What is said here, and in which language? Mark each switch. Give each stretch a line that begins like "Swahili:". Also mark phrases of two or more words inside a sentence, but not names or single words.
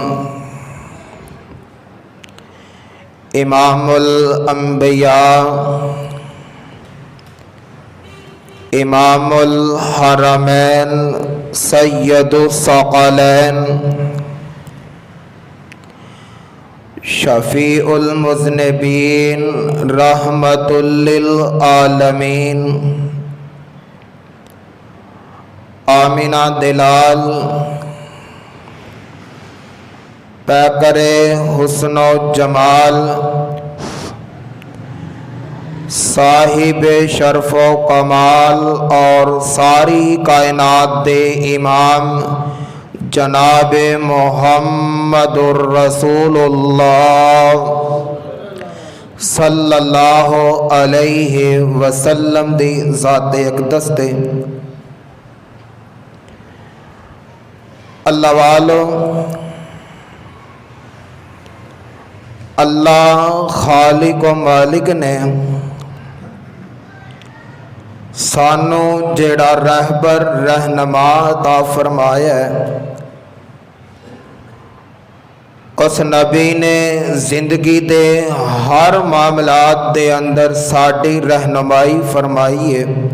Arabic: إمام الأنبياء إمام الحرمين سيد الثقلين شفيع المذنبين رحمة للعالمين
Punjabi: ਆਮਿਨਾ ਦੀ ਲਾਲ
Urdu: پیکرِ حسن و جمال صاحبِ شرف و کمال
Punjabi: ਔਰ ਸਾਰੀ ਕਾਇਨਾਤ ਦੇ ਇਮਾਮ ਜਨਾਬ ਮੁਹੰਮਦੁਰ ਰਸੂਲੁੱਲਾਹ
Arabic: صلى الله عليه وسلم
Punjabi: ਦੀ ਜ਼ਾਤੇ ਅਕ਼ਦਸ ਦੇ ਅੱਲਾਹ ਵਾਲੋ, ਅੱਲਾਹ ਖ਼ਾਲਿਕ ਵ ਮਾਲਿਕ ਨੇ ਸਾਨੂੰ ਜਿਹੜਾ ਰਹਿਬਰ ਰਹਿਨੁਮਾ ਅਤਾ ਫ਼ਰਮਾਇਆ ਹੈ, ਉਸ ਨਬੀ ਨੇ ਜ਼ਿੰਦਗੀ ਦੇ ਹਰ ਮਾਮਲਾਤ ਦੇ ਅੰਦਰ ਸਾਡੀ ਰਹਿਨੁਮਾਈ ਫ਼ਰਮਾਈ ਹੈ।